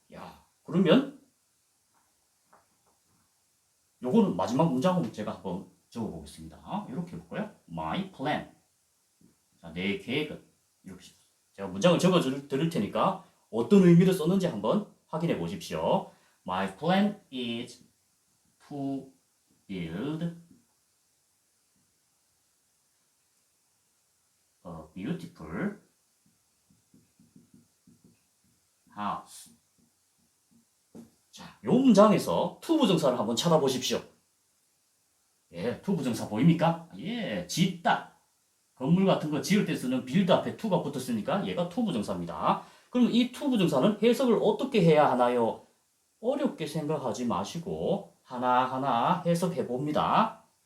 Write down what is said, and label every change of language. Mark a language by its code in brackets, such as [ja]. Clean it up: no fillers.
[ko] 야, 그러면 요거는 마지막 문장으로 제가 한번 적어보겠습니다. 이렇게 해볼까요? [en] My plan. [ko] 자, 내 계획은. 이렇게. 제가 문장을 적어 드릴 테니까 어떤 의미를 썼는지 한번 확인해 보십시오. [en] My plan is to build a beautiful house. [ko] 자, 요 문장에서 to 부정사를 한번 찾아보십시오. 예, to 부정사 보입니까? 예, 짓다. 건물 같은 거 지을 때 쓰는 build 앞에 to가 붙었으니까 얘가 to 부정사입니다. 그럼 이 to 부정사는 해석을 어떻게 해야 하나요? 어렵게 생각하지 마시고 하나하나 해석해 봅니다.